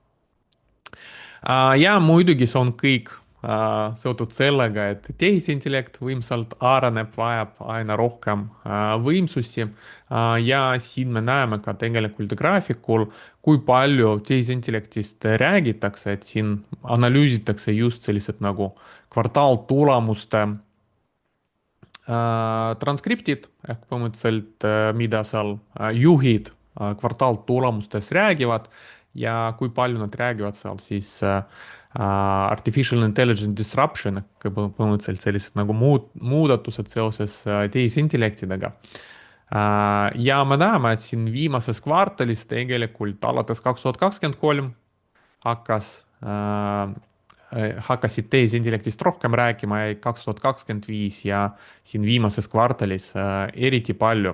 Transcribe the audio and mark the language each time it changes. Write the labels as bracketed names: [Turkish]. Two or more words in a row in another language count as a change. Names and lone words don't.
[Estonian] Ja muidugi see on kõik seotud sellega, et tehisintellekt võimsalt areneb, vajab aina rohkem võimsusi ja siin me näeme ka tegelikult graafikul, kui palju tehisintellektist räägitakse, et siin analüüsitakse just sellised nagu kvartaaltulemuste transkriptid ehk põhimõtteliselt, mida seal juhid kvartaaltulemustes räägivad ja kui palju nad räägivad seal siis [English] artificial intelligence disruption [Estonian] ehk põhimõtteliselt sellised nagu muudatused seoses tehisintellektidega. Ja me näeme, et siin viimases kvartalis tegelikult alates 2023 hakkas hakkasid tehisintellektist rohkem rääkima ja 2025 ja siin viimases kvartalis eriti palju.